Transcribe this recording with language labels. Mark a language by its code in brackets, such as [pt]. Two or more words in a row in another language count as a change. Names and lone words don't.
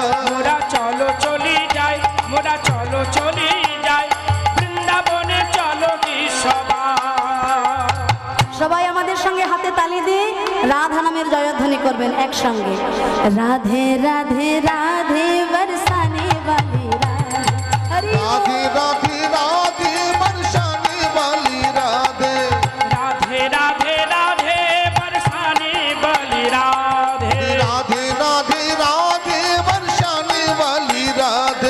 [bn] মোরা চলো চলি যাই, মোরা চলো চলি যাই বৃন্দাবনে চলো কি সবাই। সবাই আমাদের সঙ্গে হাতে তালি দিয়ে রাধা নামের জয়ধ্বনি করবেন একসঙ্গে। [hi] राधे राधे राधे बरसाने वाली राधे, हरि राधे राधे राधे बरसाने वाली राधे। राधे राधे राधे बरसाने वाली राधे। राधे राधे राधे बरसाने वाली राधे।